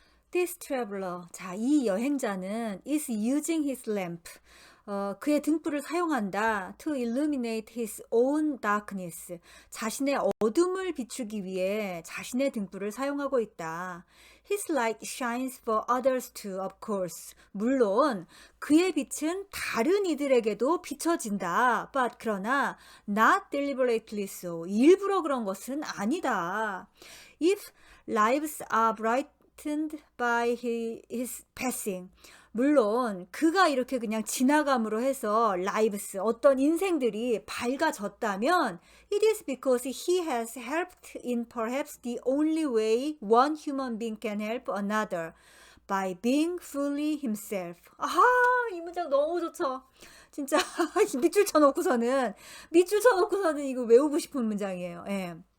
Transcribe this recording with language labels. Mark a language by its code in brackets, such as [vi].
[en] This traveler, [ko] 자, 이 여행자는 [en] is using his lamp, [ko] 그의 등불을 사용한다. [en] To illuminate his own darkness, [ko] 자신의 어둠을 비추기 위해 자신의 등불을 사용하고 있다. [en] His light shines for others too, of course. [ko] 물론 그의 빛은 다른 이들에게도 비춰진다. But 그러나 [en] not deliberately so, [ko] 일부러 그런 것은 아니다. [en] If lives are brightened by his passing, [ko] 물론 그가 이렇게 그냥 지나감으로 해서 lives, 어떤 인생들이 밝아졌다면 [en] it is because he has helped in perhaps the only way one human being can help another, by being fully himself. [ko] 아하, 이 문장 너무 좋죠. 진짜 밑줄 쳐놓고서는 이거 외우고 싶은 문장이에요. 예.